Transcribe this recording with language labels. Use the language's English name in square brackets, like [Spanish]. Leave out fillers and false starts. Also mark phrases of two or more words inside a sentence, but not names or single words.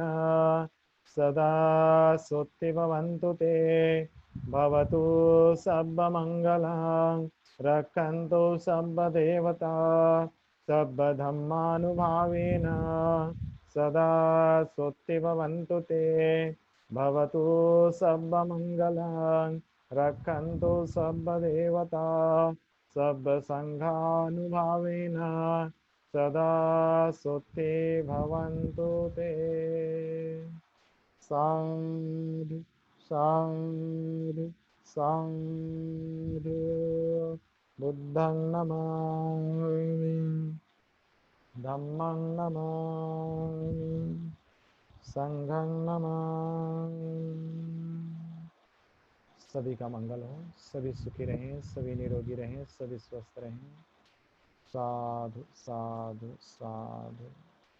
[Pali] सदा सुत्ति भवन्तु ते भवतु सर्वमङ्गलं रक्षन्तु सर्वदेवता सर्वधर्मानुभावेन सदा सुत्ति भवन्तु ते भवतु सर्वमङ्गलं रक्षन्तु सर्वदेवता सर्वसङ्घानुभावेन सदा सुत्ति भवन्तु ते साधु साधु साधु बुद्धं नमामि धम्मं नमामि संघं नमामि। [Hindi] सभी का मंगल हो, सभी सुखी रहें, सभी निरोगी रहें, सभी स्वस्थ रहें। [Pali] साधु साधु साधु।